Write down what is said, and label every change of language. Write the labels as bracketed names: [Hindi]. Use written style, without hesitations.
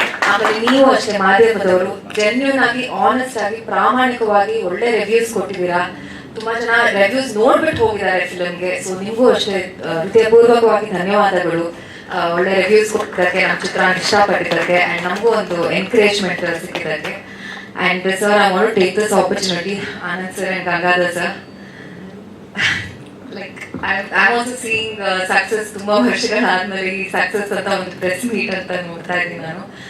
[Kannada] ಆಮೇಲೆ ನೀವು ಅಷ್ಟೇ ಮಾಧ್ಯಮದವರು ಜೆನ್ಯೂನ್ ಆಗಿ, ಆನೆಸ್ಟ್ ಆಗಿ, ಪ್ರಾಮಾಣಿಕವಾಗಿ ಒಳ್ಳೆ ರಿವ್ಯೂಸ್ ಕೊಟ್ಟಿದ್ದೀರಾ. ತುಂಬಾ ಜನ ರಿವ್ಯೂಸ್ ನೋಡ್ಬಿಟ್ಟು ಹೋಗಿದ್ದಾರೆ ಫಿಲ್ಮ್ಗೆ. ಸೊ ನಿಮಗೂ ಅಷ್ಟೇ ಹೃದಯಪೂರ್ವಕವಾಗಿ ಧನ್ಯವಾದಗಳು. ಒಳ್ಳೆ ರಿವ್ಯೂಸ್ ಕೊಟ್ಟಿದ್ದಕ್ಕೆ, ನಮ್ಮ ಚಿತ್ರ ಇಷ್ಟಪಟ್ಟಿದ್ದಕ್ಕೆ, ಅಂಡ್ ನಮಗೂ ಒಂದು encouragement ಸಿಕ್ಕಿದ್ದಕ್ಕೆ. [English] And sir, I want to take this opportunity, Anand sir and Gangadhar sir. Like I'm also seeing success. [Kannada] ತುಂಬಾ ವರ್ಷಗಳಾದ್ಮೇಲೆ ಈ ಸಕ್ಸಸ್ ಅಂತ ಒಂದು ಪ್ರೆಸ್ ಮೀಟ್ ಅಂತ ನೋಡ್ತಾ ಇದ್ದೀನಿ ನಾನು.